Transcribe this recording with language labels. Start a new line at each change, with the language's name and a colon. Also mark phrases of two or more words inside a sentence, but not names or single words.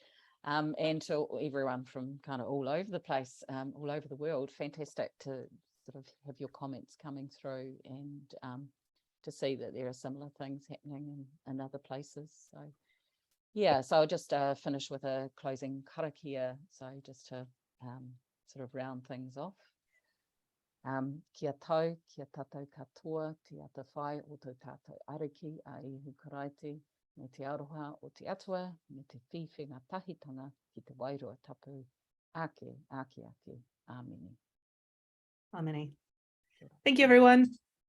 English: And to everyone from kind of all over the place, all over the world, fantastic to sort of have your comments coming through and to see that there are similar things happening in other places. So yeah, so I'll just finish with a closing karakia, so just to sort of round things off.
Māori: Kia tau, kia tātou katoa, te atawhai o tō tātou ariki a ihu karaite, me te aroha o te atua, me te whiwhenga tahitanga ki te wairua tapu, ake. Āmeni. Āmeni.
English: Thank you, everyone.